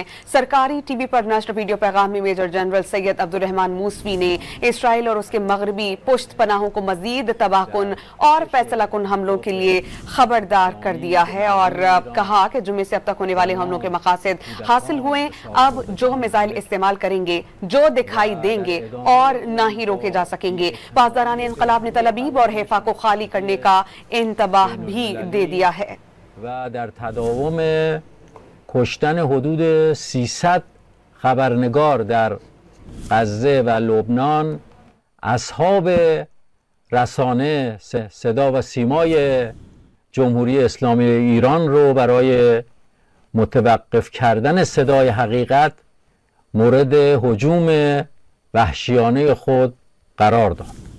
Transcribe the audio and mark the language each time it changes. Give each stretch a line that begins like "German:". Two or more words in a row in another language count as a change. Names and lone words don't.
Urdu: سرکاری ٹی وی پر نشر ویڈیو پیغام میں
English: Major General
Urdu: سید عبدالرحمن موسوی نے اسرائیل اور اس کے مغربی پشت پناہوں کو مزید تباہ کن اور فیصلہ کن حملوں کے لیے خبردار کر دیا ہے اور کہا کہ جمعے سے اب تک ہونے والے حملوں کے مقاصد حاصل ہوئے. اب جو میزائل استعمال کریں گے، جو دکھائی دیں گے اور نہ ہی روکے جا سکیں گے. پاسداران انقلاب نے تلبیب اور حیفا کو خالی کرنے کا انتباہ بھی دے دیا ہے.
Persian: و در تداوم کشتن حدود 300 خبرنگار در غزه و لبنان، اصحاب رسانه صدا و سیمای جمهوری اسلامی ایران رو برای متوقف کردن صدای حقیقت مورد هجوم وحشیانه خود قرار داد.